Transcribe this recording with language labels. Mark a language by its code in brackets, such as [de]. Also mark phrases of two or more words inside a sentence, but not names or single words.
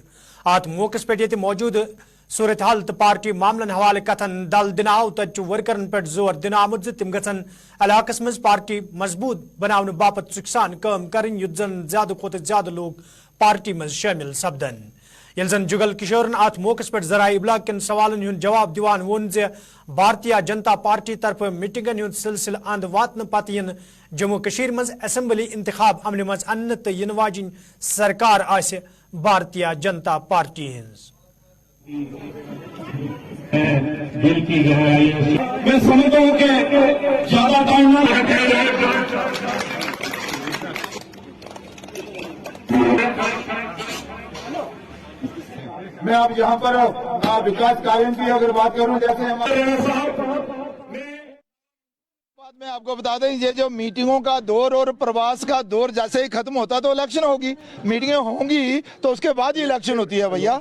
[ks] अत मौके पे मौजूद सूरत हाल तो पार्टी मामलन हवाले कथन दल दिन आव। तज वर्करन पे जोर दिन आमुद तम गन इलाकस मज पार्टी मजबूत बनाने बापत सुखसान काम कर, युत जन ज्यादा खोत ज्यादा लोग पार्टी मज शामिल सपदन। यल जन जुगल किशोरन अत मौके पे जराए इब्लाग कन सवालन हुन जवाब दिवान वोन जे भारतीय जनता पार्टी तरफ मीटिंगन हुन सिलसिल अंद वातन पत इन जम्मू कश्मीर मज असेंबली इंतखाब अमल मज अन्न तो इन वाजिन सरकार आसे भारतीय जनता पार्टी हिंस। [hi] मैं समझता हूं कि ज्यादा टाइम ना मैं अब यहाँ पर विकास कार्यों की अगर बात करूं, जैसे हमारे मैं आपको बता दें, ये जो मीटिंगों का दौर और प्रवास का दौर जैसे ही खत्म होता तो इलेक्शन होगी, मीटिंगें होंगी तो उसके बाद ही इलेक्शन होती है भैया।